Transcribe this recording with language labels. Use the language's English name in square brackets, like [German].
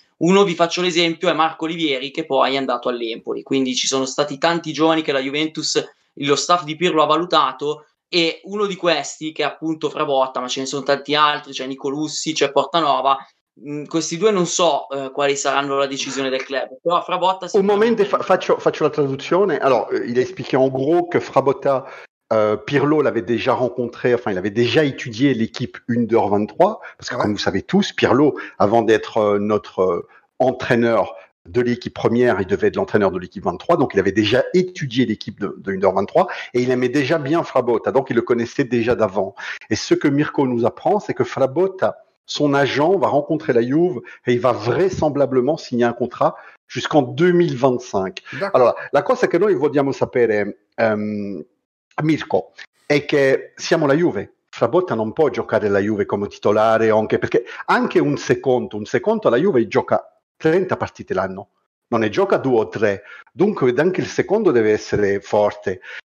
[Italian] Uno, vi faccio l'esempio, è Marco Olivieri, che poi è andato all'Empoli, quindi ci sono stati tanti giovani che la Juventus, lo staff di Pirlo ha valutato, e uno di questi, che è appunto Frabotta, ma ce ne sono tanti altri, c'è Nicolussi, c'è Portanova. Questi due non so quali saranno la decisione del club, però Frabotta [French] Au moment, [Italian] faccio la traduzione. [French] Alors, il a expliqué en gros que Frabotta, Pirlo l'avait déjà rencontré, enfin, il avait déjà étudié l'équipe Under 23, parce que comme vous savez tous, Pirlo, avant d'être notre entraîneur de l'équipe première, il devait être l'entraîneur de l'équipe 23, donc il avait déjà étudié l'équipe de Under 23, et il aimait déjà bien Frabotta, donc il le connaissait déjà d'avant. Et ce que Mirko nous apprend, c'est que Frabotta, son agent, va rencontrer la Juve, et il va vraisemblablement signer un contrat jusqu'en 2025. [Italian] Allora, la cosa che noi vogliamo sapere, Mirko, è che siamo la Juve. Frabotta non può giocare la Juve come titolare, anche perché anche un secondo la Juve gioca 30 partite l'anno, non ne gioca 2 o 3, dunque anche il secondo deve essere forte.